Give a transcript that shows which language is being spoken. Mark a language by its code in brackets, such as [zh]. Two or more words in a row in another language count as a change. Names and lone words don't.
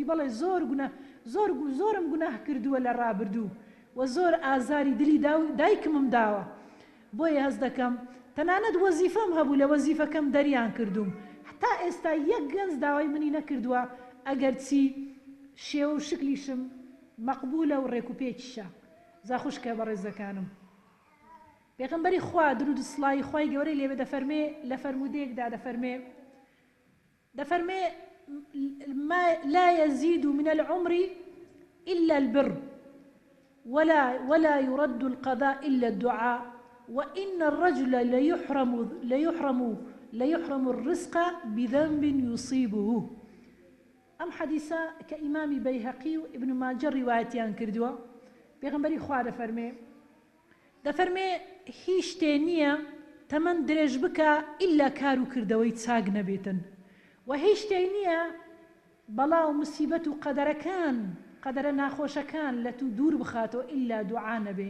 [ckb] بەڵێ زۆرم گوناه کردووە لە ڕابردوو و زۆر ئازاری دلی دایکمم داوە بۆیە هەز دەکەم تەنانەت وەزیفەم هەبوو لە وەزیفەکەم دەریان کردوم تا ئێستا یەک گەنج داوای منی نەکردووە ئەگەر چی شێوە و شکلیشم مەقبولە و ڕێکوپێکیشە زا خوشکە بەڕێزەکانم پێغەمبەری خوا درود و سڵای خوای گەورەی لێبێ دەفەرمێ لە فەرمودەیەکدا [ar] دەفەرمێ ما لا يزيد من العمر إلا البر ولا يرد القضاء إلا الدعاء وإن الرجل ليحرم الرزق بذنب يصيبه أم حديثة كإمام بيهقي وابن ماجه [ckb] روايتيان كردوا بيغنبري خواه دەفەرمێ هیچ شتێ نییە تەمەن درێژ بکە ئیلا کار و کردەوەی چاک نەبێتن و هیچ شتێ نییە بەڵاو مسیبەت و قەدەرە ناخۆشەکان لە تو دوور بخاتەوە ئیلا دوعا نەبێ